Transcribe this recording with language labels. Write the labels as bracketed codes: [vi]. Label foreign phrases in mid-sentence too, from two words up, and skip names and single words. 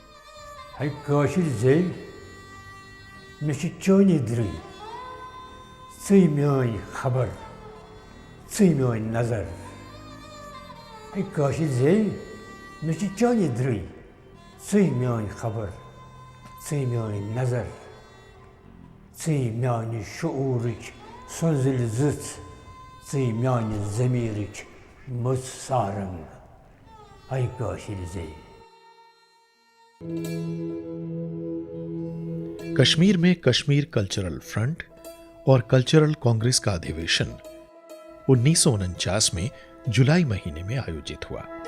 [ks] खबर नजर खबर नजर म्यान शूरच सजिल जुत म्यान जमीरच मुझ सारंग है काशिर जे। [hi] कश्मीर में कश्मीर कल्चरल फ्रंट और कल्चरल कांग्रेस का अधिवेशन 1949 में जुलाई महीने में आयोजित हुआ।